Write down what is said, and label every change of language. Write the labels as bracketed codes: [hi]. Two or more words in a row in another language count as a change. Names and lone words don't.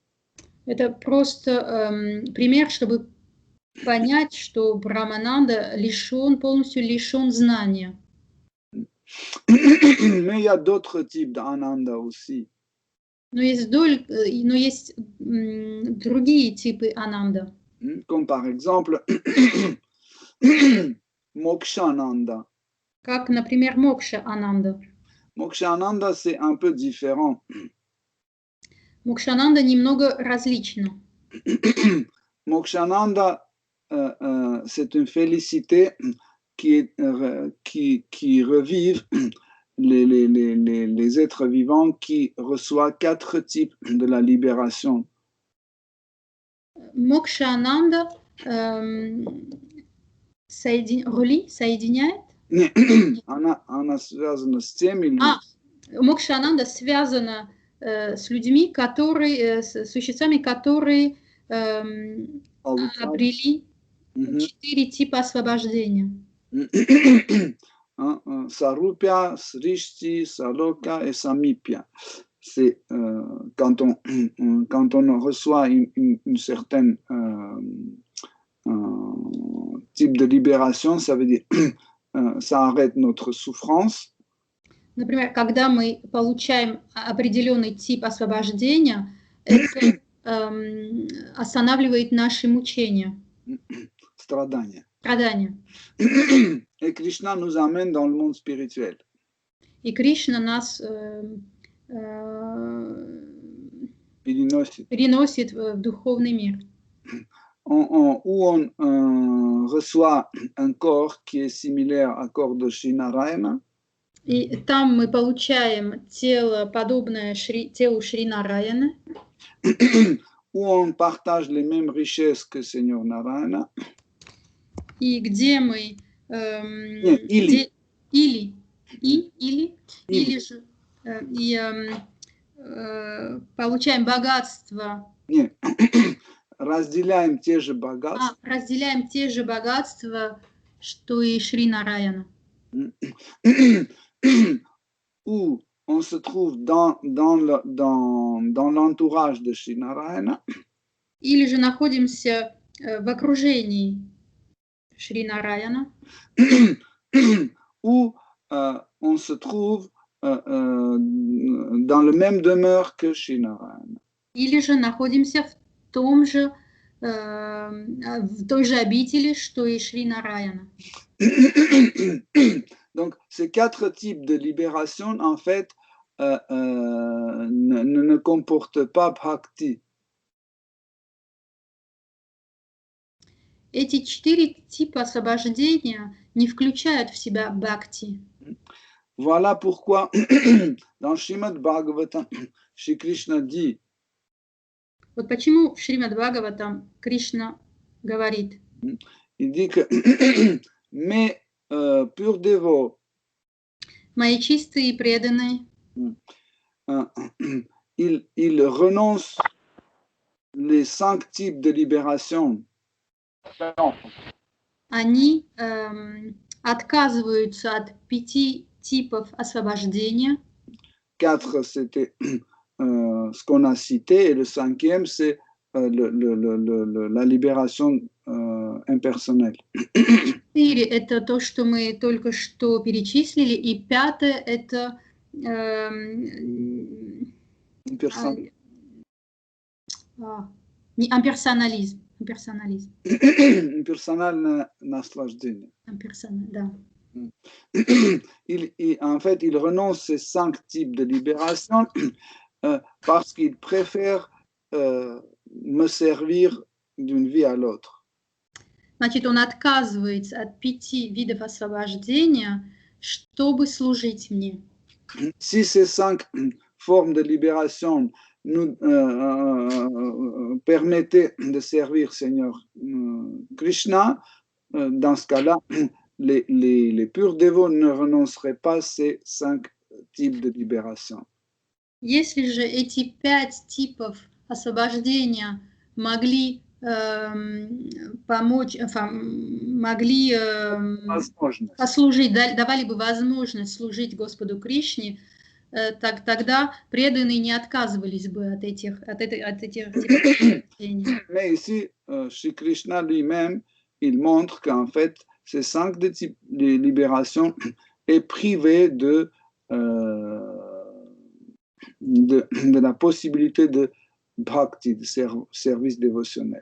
[ru] Это просто пример, чтобы понять, что Брахмананда полностью лишен знания. [fr] Mais il y a d'autres types d'ananda aussi. [ru] Но есть другие типы ананда. [fr] Comme par exemple Mokshananda. [ru] Как, например, Мокша Ананда. [fr] Mokshananda, c'est un peu différent. [ru] Мокшананда немного различно. [fr] Mokshananda, c'est une félicité qui revive les êtres vivants qui reçoivent 4 types de la libération. [ru] Мокшананда соединяет? Она связана с теми... Мокшананда связана с людьми, с существами, которые обрели 4 типа освобождения. [fr] Sarupya, Srishti, Saloka et Samipya. C'est quand on reçoit une certaine type de libération, ça veut dire ça arrête notre souffrance. [ru] Например, когда мы получаем определенный тип освобождения, это останавливает наши мучения. Страдания. Страдания. [fr] Et Krishna nous amène dans le monde spirituel. [ru] И Кришна нас переносит в духовный мир. [fr] Où on reçoit un corps qui est similaire au corps de Shri Narayana. [ru] И там мы получаем тело, подобное телу Шри Нараяны. [fr] Où on partage les mêmes richesses que Seigneur Narayana. [ru] И где мы получаем богатство. Нет. Разделяем те же богатства. Разделяем те же богатства, что и Шри Нараяна. [fr] Où on se trouve dans l'entourage de Shri Narayana. [ru] Или же находимся в окружении Шри Нараяна. [fr] Où on se trouve dans le même demeure que Shri Narayana. [ru] Или же находимся в той же обители, что и Шри Нараяна. [fr] Donc, ces 4 types de libération, en fait, ne comportent pas bhakti. [ru] Эти 4 типа освобождения не включают в себя бхакти. [fr] Voilà pourquoi dans Srimad Bhagavatam, Shri Krishna dit. [ru] Вот почему в Шримад Бхагаватам Кришна говорит, [fr] Il dit que mes purs dévots, [ru] мои чистые и преданные, [fr] ils renoncent les 5 types de libération. [ru] они отказываются от 5 типов освобождения. [fr] 4, c'était ce qu'on a cité, et le 5e, c'est la libération impersonnelle. [ru] 4 – это то, что мы только что перечислили, и 5 – это имперсонализм. Impersonnel наслаждение. Да. [fr] En fait, il renonce ces 5 types de libération parce qu'il préfère me servir d'une vie à l'autre. [ru] Значит, он отказывается от 5 видов освобождения, чтобы служить мне. [fr] Si ces 5 formes de libération nous permettaient de servir Seigneur Krishna, dans ce cas-là, les purs dévots ne renonceraient pas à ces 5 types de libération. [ru] Если же эти 5 типов освобождения могли помочь, могли послужить, давали бы возможность служить Господу Кришне, тогда преданные не отказывались бы от этих типов освобождения. [fr] Mais ici, Shri Krishna lui-même, il montre qu'en fait, ces 5 types de libération est privé de la possibilité de bhakti, de service dévotionnel.